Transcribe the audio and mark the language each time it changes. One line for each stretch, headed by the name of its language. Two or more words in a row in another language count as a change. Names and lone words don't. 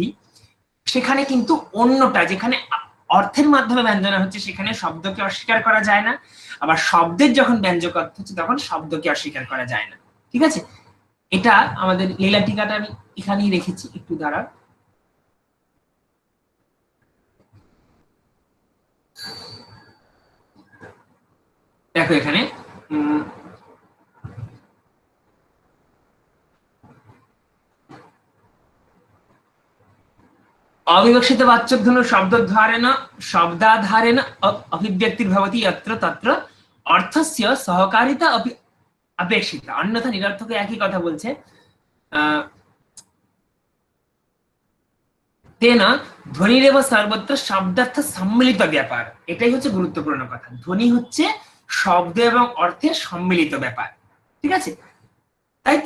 Bangla: সেখানে কিন্তু অন্যটা যেখানে অর্থের মাধ্যমে ব্যঞ্জনা হচ্ছে সেখানে শব্দকে অস্বীকার করা যায় না, আবার শব্দের যখন ব্যঞ্জক অর্থ হচ্ছে তখন শব্দকে অস্বীকার করা যায় না। ঠিক আছে, এটা আমাদের লীলা টিকাটা আমি এখানেই রেখেছি, একটু দ্বারা দেখো এখানে
Sanskrit: अविवक्षित वाच्यध्वनु शब्दद्वारेण शब्दाधारेण अभिव्यक्तिर्भवति यत्र तत्र अर्थस्य सहकारिता अपि अपेक्षिता, अन्यथा निरर्थक
Bangla: একই কথা বলছে।
Sanskrit: তেন ধ্বনিরেব সর্বত্র শব্দার্থ
Bangla: সম্মিলিত ব্যাপার, এটাই হচ্ছে গুরুত্বপূর্ণ কথা। ধ্বনি হচ্ছে শব্দ এবং অর্থের সম্মিলিত ব্যাপার। ঠিক আছে, তাই তো।